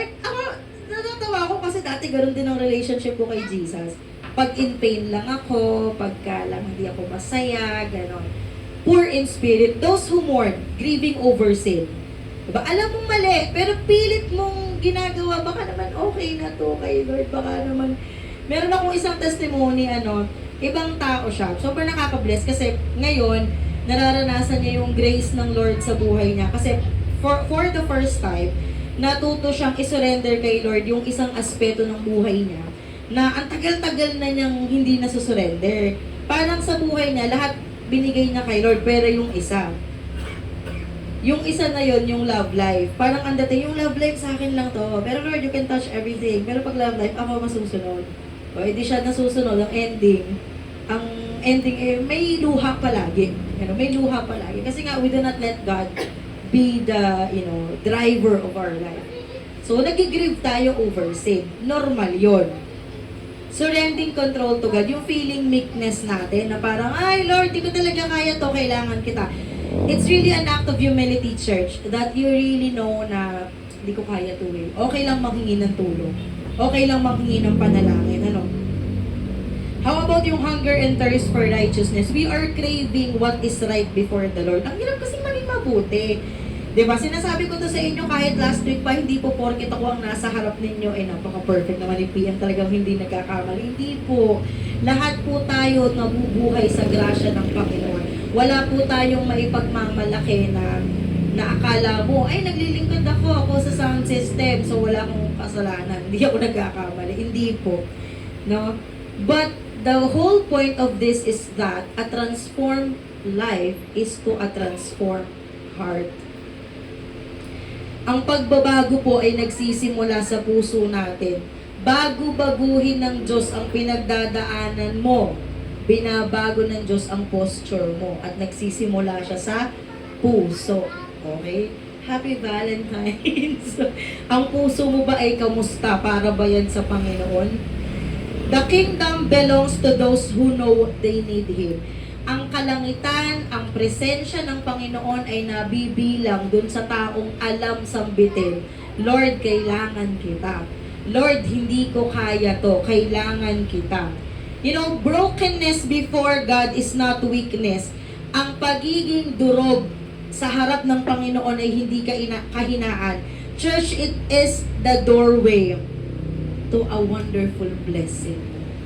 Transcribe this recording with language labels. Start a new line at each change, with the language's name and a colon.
Filipino: Like, ako, natatawa ako kasi dati ganoon din ang relationship ko kay Jesus. Pag in pain lang ako, pagka lang hindi ako masaya, gano'n.
English: Poor in spirit, those who mourn, grieving over sin.
Filipino: Diba? Alam mong mali, pero pilit mong ginagawa, baka naman okay na to kay Lord, baka naman. Meron akong isang testimony, ibang tao siya. Sobrang nakaka-bless kasi ngayon, nararanasan niya yung grace ng Lord sa buhay niya. Kasi for the first time, natuto siyang isurrender kay Lord yung isang aspeto ng buhay niya na ang tagal-tagal na niyang hindi nasusurrender. Parang sa buhay niya, lahat binigay niya kay Lord, pero yung isa na yon yung love life. Parang ang dating, yung love life sa akin lang to.
English: Pero Lord, you can touch everything.
Filipino: Pero pag love life, ako masusunod. O, edi siya nasusunod. Ang ending may luha palagi. May luha palagi.
English: Kasi nga, we do not let God be the, driver of our life.
Filipino: So, nag-grieve tayo over sin. Normal yon.
English: Surrendering control to God.
Filipino: Yung feeling meekness natin na parang, ay Lord, di ko talaga kaya to, kailangan kita.
English: It's really an act of humility, church, that you really know
Filipino: na hindi ko kaya to eh. Okay lang manghingi ng tulong. Okay lang manghingi ng panalangin.
English: How about yung hunger and thirst for righteousness? We are craving what is right before the Lord.
Filipino: Ang hirap kasi maging mabuti. Diba? Sinasabi ko to sa inyo kahit last week pa, hindi po porket ako ang nasa harap ninyo, napaka-perfect naman yung PM, talagang hindi nagkakamali. Hindi po. Lahat po tayo nabubuhay sa grasya ng Panginoon. Wala po tayong maipagmamalaki na akala mo, ay naglilingkod ako sa sound system, so wala akong kasalanan. Hindi ako nagkakamali. Hindi po. No?
English: But the whole point of this is that a transformed life is to a transformed heart.
Filipino: Ang pagbabago po ay nagsisimula sa puso natin. Bago baguhin ng Diyos ang pinagdadaanan mo, binabago ng Diyos ang posture mo at nagsisimula siya sa puso. Okay? Happy Valentine's. Ang puso mo ba ay kamusta? Para ba yan sa Panginoon?
English: The kingdom belongs to those who know they need Him.
Filipino: Ang kalangitan, ang presensya ng Panginoon ay nabibilang dun sa taong alam sambitin. Lord, kailangan kita. Lord, hindi ko kaya to. Kailangan kita.
English: You know, brokenness before God is not weakness.
Filipino: Ang pagiging durog sa harap ng Panginoon ay hindi kahinaan.
English: Church, it is the doorway to a wonderful blessing.